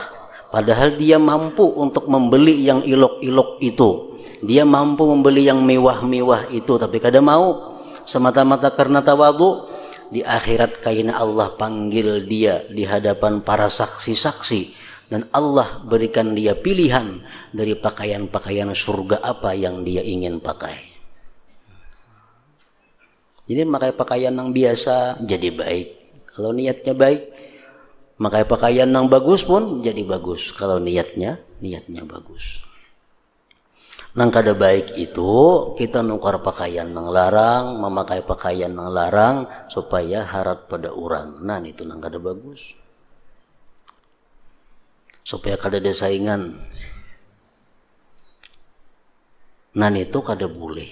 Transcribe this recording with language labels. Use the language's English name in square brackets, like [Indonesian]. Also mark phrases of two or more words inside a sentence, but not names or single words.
[Indonesian] padahal dia mampu untuk membeli yang elok-elok itu, dia mampu membeli yang mewah-mewah itu, tapi kada mau semata-mata karena tawadhu, di akhirat kaina Allah panggil dia di hadapan para saksi-saksi dan Allah berikan dia pilihan dari pakaian-pakaian surga apa yang dia ingin pakai. Jadi pakai pakaian yang biasa jadi baik kalau niatnya baik, pakai pakaian yang bagus pun jadi bagus kalau niatnya bagus. [Banjar] Nang kada baik itu kita nukar pakaian yang larang, memakai pakaian yang larang supaya harap pada orang. Nah itu nang kada bagus. Supaya kada ada saingan. Nah itu kada boleh.